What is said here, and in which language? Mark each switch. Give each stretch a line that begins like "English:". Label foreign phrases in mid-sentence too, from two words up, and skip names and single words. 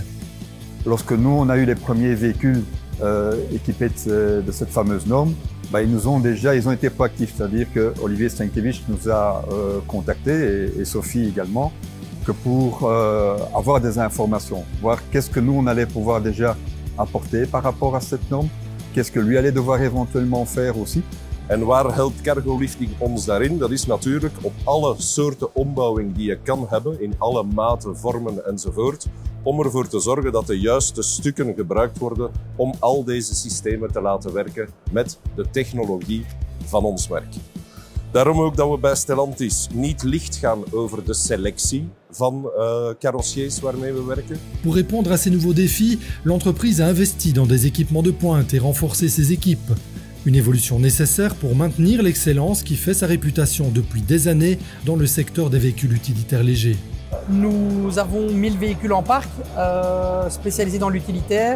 French: Lorsque nous, on a eu les premiers véhicules équipés de cette fameuse norme, ils ont été proactifs, c'est-à-dire que Olivier Stankiewicz nous a contactés et Sophie également, pour avoir des informations, voir qu'est-ce que nous on allait pouvoir déjà apporter par rapport à cette norme, qu'est-ce que lui allait devoir éventuellement faire aussi.
Dutch: En waar helpt Cargo Lifting ons daarin? Dat is natuurlijk op alle soorten ombouwing die je kan hebben, in alle maten, vormen enzovoort, om ervoor te zorgen dat de juiste stukken gebruikt worden om al deze systemen te laten werken met de technologie van ons merk. Daarom ook dat we bij Stellantis niet licht gaan over de selectie van carrossiers waarmee we werken.
French: Pour répondre à ces nouveaux défis, l'entreprise a investi dans des équipements de pointe et renforcé ses équipes. Une évolution nécessaire pour maintenir l'excellence qui fait sa réputation depuis des années dans le secteur des véhicules utilitaires légers. Nous avons 1000 véhicules en parc spécialisés dans l'utilitaire.